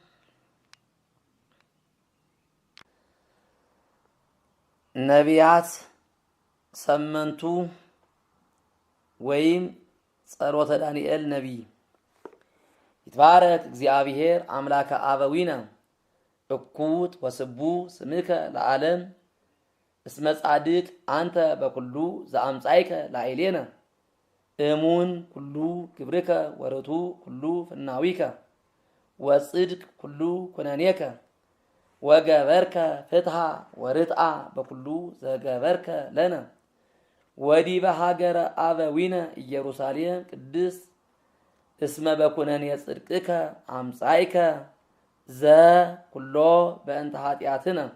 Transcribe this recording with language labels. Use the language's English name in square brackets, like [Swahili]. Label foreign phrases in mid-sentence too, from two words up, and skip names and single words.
[Geez] ነቢያት ሰመንቱ ወይም ጸሎተ ዳንኤል ነቢይ። ይትባረክ እግዚአብሔር አምላከ አበዊነ እኩት ወስቡ ስምከ ለዓለም እስመ ጻድቅ አንተ በኩሉ ዘአምጻይከ ላዕሌነ እሙን ኩሉ ግብርከ ወርቱ ኩሉ ፍናዊከ ወጽድቅ ኩሉ ኩነኔከ ወገበርከ ፍትሐ ወርትአ በኩሉ ዘገበርከ ለነ ወዲበ ሀገረ አበዊነ ኢየሩሳሌም ቅድስት እስመ በኩነኔ ጽድቅከ አምጻይከ ዘኩሎ በእንተ ኃጢአትነ